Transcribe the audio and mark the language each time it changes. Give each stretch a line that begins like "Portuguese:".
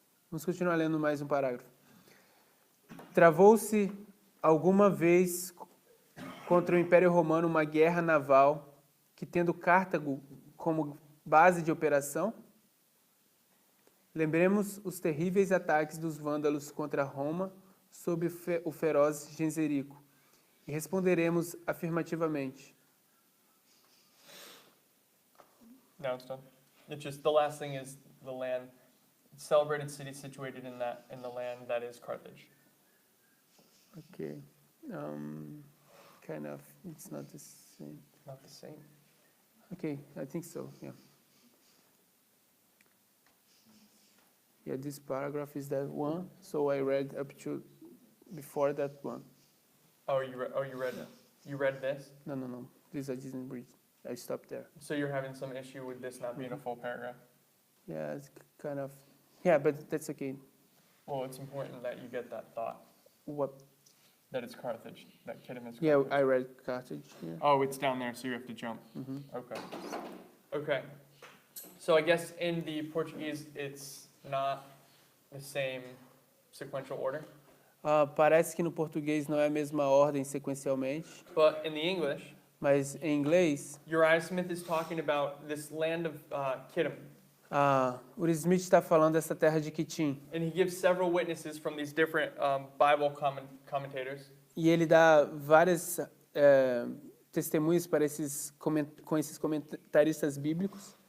Portuguese: Vamos continuar lendo mais um parágrafo. Travou-se alguma vez contra o Império Romano uma guerra naval que, tendo Cartago como base de operação, lembremos os terríveis ataques dos vândalos contra Roma sob o feroz Genserico, e responderemos afirmativamente.
English: Now it's done. It's just the last thing is the land, celebrated city situated in the land that is Carthage. Okay. Kind of. It's not the same. Not the same. Okay, I think so. Yeah. Yeah, this paragraph is that one. So I read up to before that one. Oh, you read it. You read this. No. This I didn't read. I stopped there. So you're having some issue with this not being a full paragraph. Yeah, it's kind of. Yeah, but that's okay. Well, it's important that you get that thought What? that it's Carthage. That Kittim is Carthage. Yeah, I read Carthage. Yeah. Oh, it's down there, so you have to jump. Mm-hmm. Okay. Okay. So I guess in the Portuguese, it's not the same sequential order.
Portuguese: Parece que no português não é a mesma ordem sequencialmente,
English: But in the English,
Portuguese: mas em inglês,
English: Uriah Smith is talking about this land of Kittim.
Portuguese: Uriah Smith está falando dessa terra de Quitim.
English: And he gives several witnesses from these different Bible commentators.
Portuguese: E ele dá várias testemunhas para com esses comentaristas bíblicos.